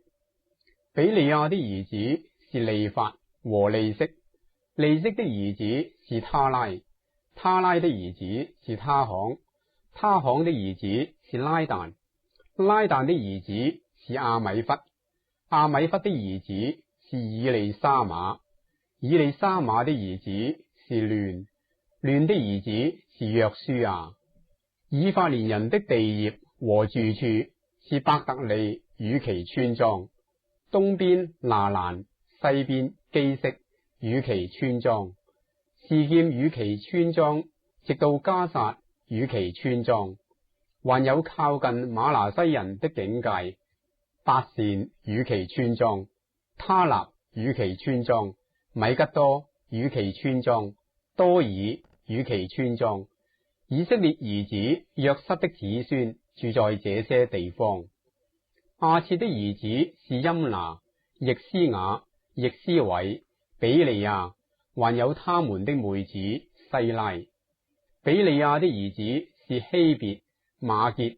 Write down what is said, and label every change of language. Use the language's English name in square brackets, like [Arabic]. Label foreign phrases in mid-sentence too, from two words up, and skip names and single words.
[Chinese] 比利亞的兒子是利法和利色。利色的兒子是他拉。他拉的兒子是他行。他行的兒子是拉但。拉但的兒子是亞米忽。亞米忽的兒子是以利沙瑪。以利沙瑪的兒子是亂。亂的兒子是約書亞。以法蓮人的地業和住處是伯特利與其村莊，東邊拿蘭，西邊基色與其村莊，示劍與其村莊，直到迦薩與其村莊，還有靠近瑪拿西人的境界，伯善與其村莊，他納與其村莊，米吉多與其村莊，多爾與其村莊。以色列兒子約瑟的子孫住在這些地方。亞設的兒子是音拿、易斯雅、易斯偉、比利亞，還有他們的妹子西拉。比利亞的兒子是希別、馬結。